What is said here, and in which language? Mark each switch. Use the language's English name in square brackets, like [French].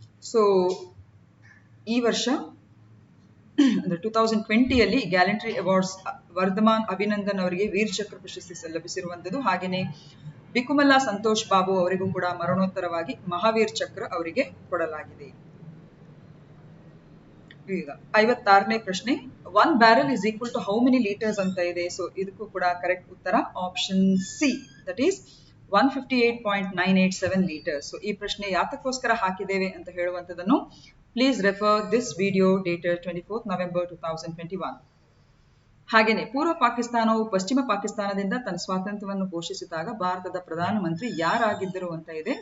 [Kannada] So ಈ ವರ್ಷ ಅಂದ್ರೆ 2020 ಅಲ್ಲಿ ಗ್ಯಾಲಂಟ್ರಿ ಅವಾರ್ಡ್ಸ್ ವರ್ಧಮಾನ್ ಅಭಿನಂದನ್ ಅವರಿಗೆ ವೀರ್ ಚಕ್ರ ಪ್ರಶಸ್ತಿ ಲಭಿಸಿರುವಂತದ್ದು. ಹಾಗೇನೆ ಬಿಕುಮಲ್ಲಾ ಸಂತೋಷ್ ಬಾಬು ಅವರಿಗೂ ಕೂಡ ಮರಣೋತ್ತರವಾಗಿ ಮಹಾವೀರ್ ಚಕ್ರ ಅವರಿಗೆ ಕೊಡಲಾಗಿದೆ. ಈಗ 56ನೇ ಪ್ರಶ್ನೆ, [English] 1 barrel is equal to how many liters [Kannada] ಅಂತ ಇದೆ. ಸೊ ಇದಕ್ಕೂ ಕೂಡ ಕರೆಕ್ಟ್ ಉತ್ತರ option C, that is 158.987 litres. So ಈ ಪ್ರಶ್ನೆ ಯಾತಕ್ಕೋಸ್ಕರ ಹಾಕಿದ್ದೇವೆ ಅಂತ ಹೇಳುವಂಥದ್ದನ್ನು [English] Please refer this video dated 24th November 2021. [Kannada] ಹಾಗೇನೆ ಪೂರ್ವ ಪಾಕಿಸ್ತಾನವು ಪಶ್ಚಿಮ ಪಾಕಿಸ್ತಾನದಿಂದ ತನ್ನ ಸ್ವಾತಂತ್ರ್ಯವನ್ನು ಘೋಷಿಸಿದಾಗ ಭಾರತದ ಪ್ರಧಾನಮಂತ್ರಿ ಯಾರಾಗಿದ್ದರು ಅಂತ ಇದೆ.